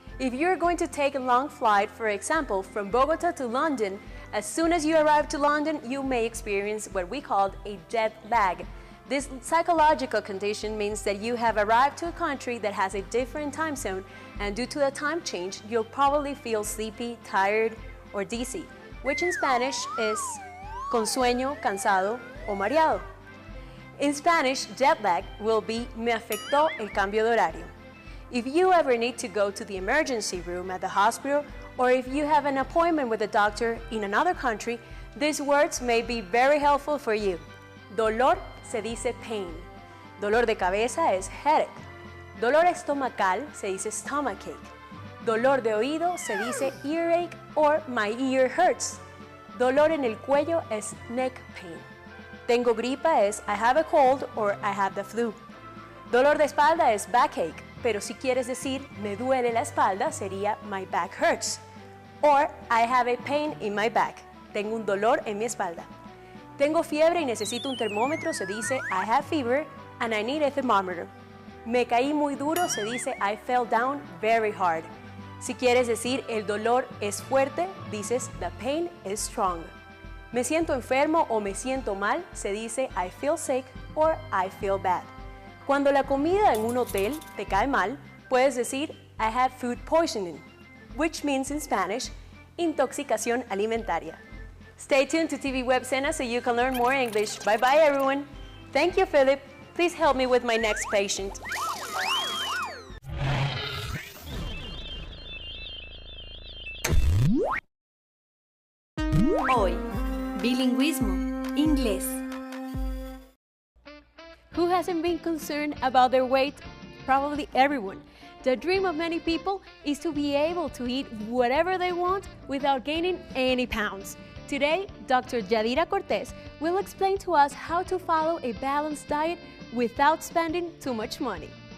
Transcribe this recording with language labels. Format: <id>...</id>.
<en>If you're going to take a long flight, for example, from Bogota to London, as soon as you arrive to London, you may experience what we call a jet lag. This psychological condition means that you have arrived to a country that has a different time zone, and due to the time change, you'll probably feel sleepy, tired, or dizzy, which in Spanish is</en> <es>con sueño, cansado, o mareado.</es> <en>In Spanish, jet lag will be</en> <es>me afectó el cambio de horario.</es> <en>If you ever need to go to the emergency room at the hospital, or if you have an appointment with a doctor in another country, these words may be very helpful for you.</en> <es>Dolor se dice pain. Dolor de cabeza es headache. Dolor estomacal se dice stomachache. Dolor de oído se dice</es> <en>earache or my ear hurts.</en> <es>Dolor en el cuello es</es> <en>neck pain.</en> <es>Tengo gripa es</es> <en>I have a cold or I have the flu.</en> <es>Dolor de espalda es backache, pero si quieres decir me duele la espalda sería</es> <en>my back hurts. Or I have a pain in my back.</en> <es>Tengo un dolor en mi espalda. Tengo fiebre y necesito un termómetro se dice</es> <en>I have fever and I need a thermometer.</en> <es>Me caí muy duro se dice</es> <en>I fell down very hard.</en> <es>Si quieres decir el dolor es fuerte, dices</es> <en>the pain is strong.</en> <es>Me siento enfermo o me siento mal, se dice</es> <en>I feel sick or I feel bad.</en> <es>Cuando la comida en un hotel te cae mal, puedes decir</es> <en>I had food poisoning, which means in Spanish,</en> <es>intoxicación alimentaria.</es> <en>Stay tuned to TV Web SENA so you can learn more English. Bye bye everyone. Thank you, Philip. Please help me with my next patient.</en> <es>Hoy, bilingüismo, inglés.</es> <en>Who hasn't been concerned about their weight? Probably everyone. The dream of many people is to be able to eat whatever they want without gaining any pounds. Today, Dr. Yadira Cortez will explain to us how to follow a balanced diet without spending too much money.</en>